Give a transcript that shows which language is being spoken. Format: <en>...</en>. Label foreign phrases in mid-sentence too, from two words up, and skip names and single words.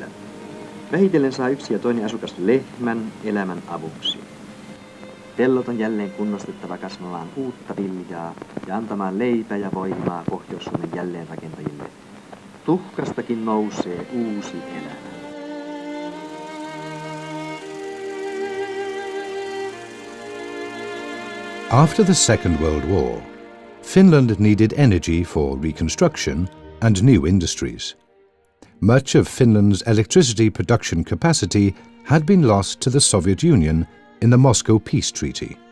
<fi>Vähitellen saa yksi ja toinen asukas lehmän elämän avuksi. Pellot on jälleen kunnostettava kasvamaan uutta viljaa ja antamaan leipää ja voimaa Pohjois-Suomen jälleenrakentajille. Tuhkastakin nousee uusi elämä.</fi> <en>After the Second World War, Finland needed energy for reconstruction and new industries. Much of Finland's electricity production capacity had been lost to the Soviet Union in the Moscow Peace Treaty.</en>